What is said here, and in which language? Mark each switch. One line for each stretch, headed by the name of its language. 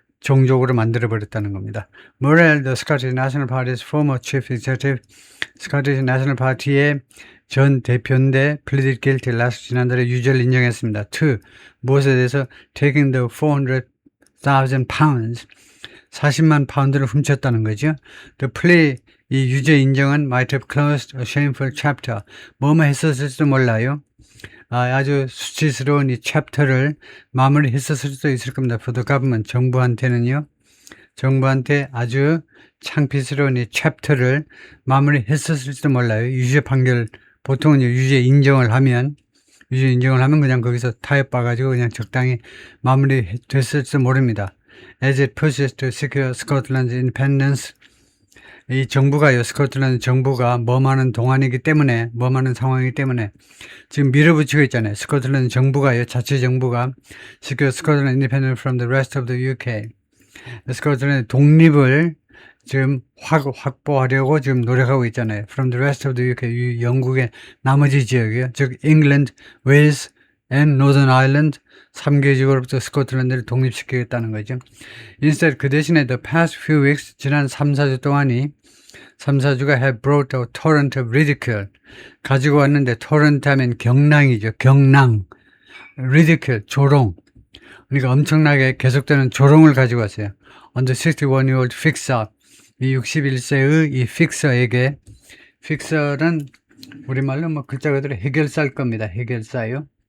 Korean: 종족으로 만들어버렸다는 겁니다.
English: Morrell, the Scottish National Party's former chief executive,
Korean: 스코티시 내셔널 파티의 전 대표인데
English: pleaded guilty last
Korean: 지난달에 유죄를 인정했습니다. 2. 무엇에 대해서
English: taking the 400,000 pounds
Korean: 40만 파운드를 훔쳤다는 거죠.
English: The plea
Korean: 이 유죄 인정은
English: might have closed a shameful chapter
Korean: 뭐뭐 했었을지도 몰라요. 아주 수치스러운 이 챕터를 마무리했었을 수도 있을 겁니다.
English: For the government
Korean: 정부한테는요. 정부한테 아주 창피스러운 이 챕터를 마무리했었을지도 몰라요. 유죄 판결 보통은 유죄 인정을 하면 그냥 거기서 타협봐가지고 그냥 적당히 마무리됐을지도 모릅니다.
English: As it pushes to secure Scotland's independence
Korean: 이 정부가요, 스코틀랜드 정부가 머무는 동안이기 때문에, 머무는 상황이기 때문에 지금 밀어붙이고 있잖아요. 스코틀랜드 정부가요, 자체 정부가
English: secure Scotland independent from the rest of the UK.
Korean: 스코틀랜드 독립을 지금 확보하려고 지금 노력하고 있잖아요.
English: From the rest of the UK,
Korean: 영국의 나머지 지역이요. 즉, England, Wales and Northern Ireland 3개 지역으로부터 스코틀랜드를 독립시키겠다는 거죠.
English: Instead,
Korean: 그 대신에
English: the past few weeks,
Korean: 지난 3, 4주 동안이 3, 4주가
English: have brought a torrent of ridicule.
Korean: 가지고 왔는데 torrent 하면 경랑이죠. 경랑. ridicule, 조롱. 그러니까 엄청나게 계속되는 조롱을 가지고 왔어요.
English: On the 61-year-old fixer.
Korean: 이 61세의 이 픽서에게 픽서는 우리말로 뭐 글자 그대로 해결사일 겁니다. 해결사요.